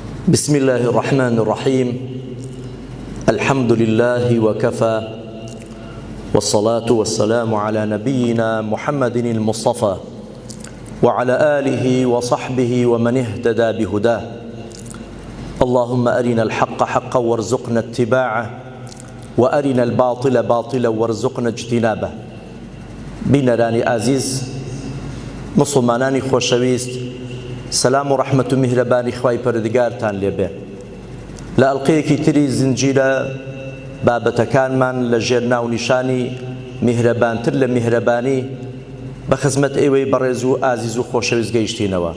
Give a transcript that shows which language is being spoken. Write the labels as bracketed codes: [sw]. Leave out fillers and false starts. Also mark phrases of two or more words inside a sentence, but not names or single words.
[ar] بسم الله الرحمن الرحيم الحمد لله وكفى والصلاة والسلام على نبينا محمد المصطفى وعلى آله وصحبه ومن اهتدى بهداه اللهم أرنا الحق حقا وارزقنا اتباعه وأرنا الباطل باطلا وارزقنا اجتنابه [ckb] بینەرانی عزیز مسلمانانی خۆشەویست سلام و ڕەحمەت و میهرەبانی خوای پەروەردگارتان لێبێ لە ئەڵقەیەکی تری زنجیرە بابەتەکانمان لە ژێر ناونیشانی میهرەبانتر لە میهرەبانی بە خزمەت ئێوەی بەڕێز و ئازیز و خۆشەویست گەیشتینەوە.